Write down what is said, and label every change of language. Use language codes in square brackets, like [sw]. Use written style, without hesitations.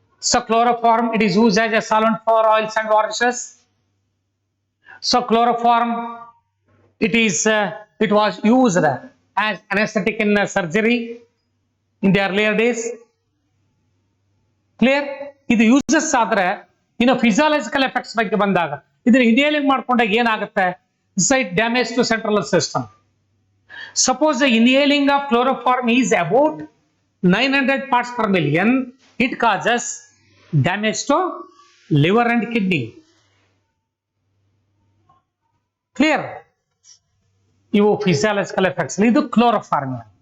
[en] So chloroform, it is used as a solvent for oils and varnishes. So chloroform, it was used as anesthetic in surgery in the earlier days. Clear? [kn] ಇದು uses ಆದ್ರೆ ಇನ್ನು physiological effects ಬಗ್ಗೆ ಬಂದಾಗ ಇದನ್ನ inhaling ಮಾಡ್ಕೊಂಡಾಗ ಏನಾಗುತ್ತೆ? [en] It damage to central system. Suppose the inhaling of chloroform is about 900 parts per million, it causes damage to liver and kidney. [kn] Clear? ಇವು physiological effects. ಇದು chloroform.